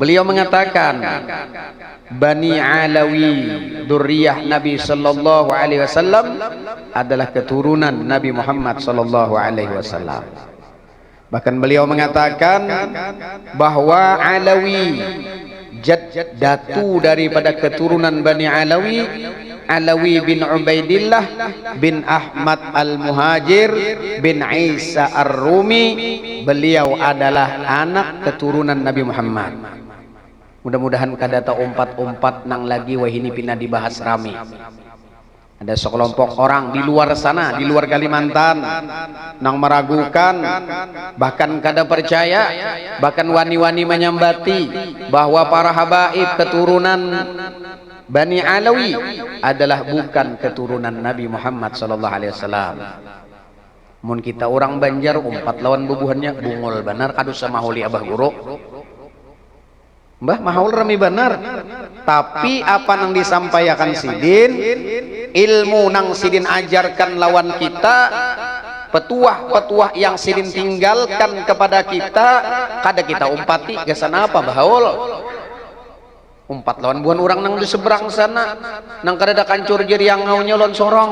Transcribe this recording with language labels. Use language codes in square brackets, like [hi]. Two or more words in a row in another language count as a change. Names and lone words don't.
[id] Beliau mengatakan Bani Alawi, [ar] ذرية النبي صلى الله عليه وسلم, [id] adalah keturunan Nabi Muhammad [ar] صلى الله عليه وسلم. [id] Bahkan beliau mengatakan bahwa Alawi, datu daripada keturunan Bani Alawi, Alawi bin Ubaidillah bin Ahmad al-Muhajir bin Isa ar-Rumi, beliau adalah anak keturunan Nabi Muhammad. [bjn] Mudah-mudahan kadata umpat-umpat nang lagi wahini pina dibahas rame. [id] Ada sekelompok orang di luar sana, di luar Kalimantan, nang meragukan, bahkan kada percaya, bahkan wani-wani menyambati bahwa para habaib keturunan Bani Alawi adalah bukan keturunan Nabi Muhammad [ar] صلى الله عليه وسلم. [bjn] Mun kita orang Banjar umpat lawan bubuhannya bungul benar kadu sama holi Abah Guru. Mbah mahaul rami benar, tapi apa nang disampaikan sidin, ilmu nang sidin ajarkan lawan kita, petuah-petuah yang sidin tinggalkan kepada kita, kada kita umpati gesan apa bahaul umpat lawan buan orang nang di seberang sana, nang kada ada kancur jeri yang ngaunya lon sorong.